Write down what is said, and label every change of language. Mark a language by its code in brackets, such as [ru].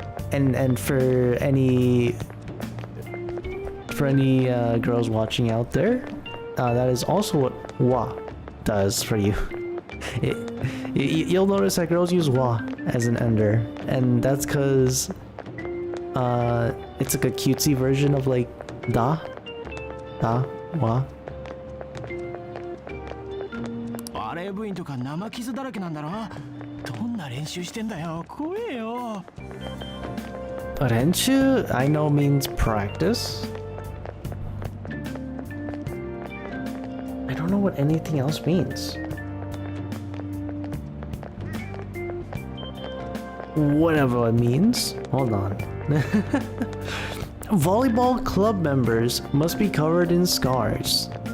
[en] And for any girls watching out there, that is also what wa does for you. You'll notice that girls use wa as an ender, and that's because it's like a cutesy version of like da, wa. [ja] バレー部員とか生傷だらけなんだろ。どんな練習してんだよ。怖えよ。 [en] Renshu, I know means practice. I don't know what anything else means. Whatever it means. Hold on. Volleyball club members must be covered in scars.